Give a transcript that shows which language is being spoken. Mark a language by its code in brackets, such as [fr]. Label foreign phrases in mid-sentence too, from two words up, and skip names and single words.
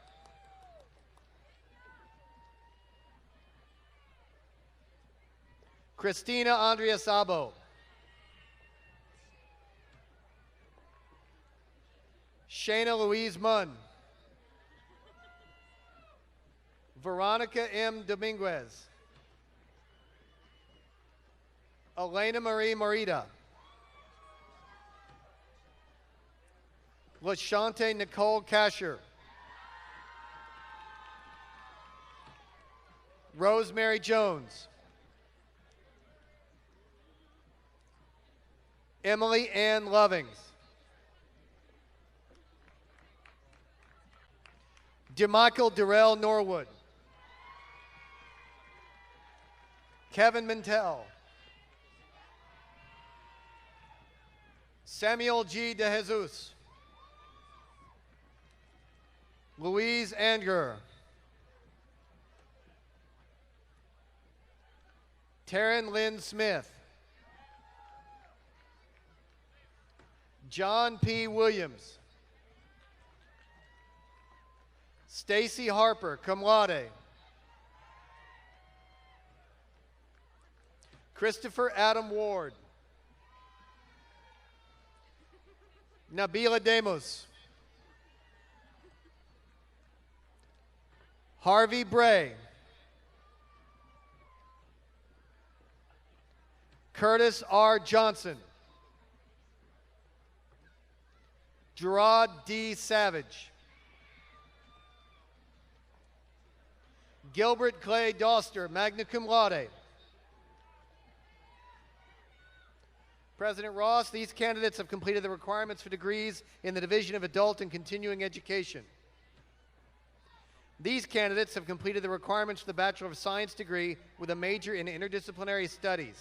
[en] Christina Andrea Sabo. Shayna Louise Munn. Veronica M. Dominguez. Elena Marie Morita. LaShante Nicole Casher. Rosemary Jones. Emily Ann Lovings. DeMichael Durrell Norwood. Kevin Mintel. Samuel G. De Jesus. Louise Anger. Taryn Lynn Smith. John P. Williams. Stacy Harper, [la] cum laude. [en] Christopher Adam Ward. Nabila Demos. Harvey Bray. Curtis R. Johnson. Gerard D. Savage. Gilbert Clay Doster, [la] magna cum laude. [en] President Ross, these candidates have completed the requirements for degrees in the Division of Adult and Continuing Education. These candidates have completed the requirements for the Bachelor of Science degree with a major in interdisciplinary studies.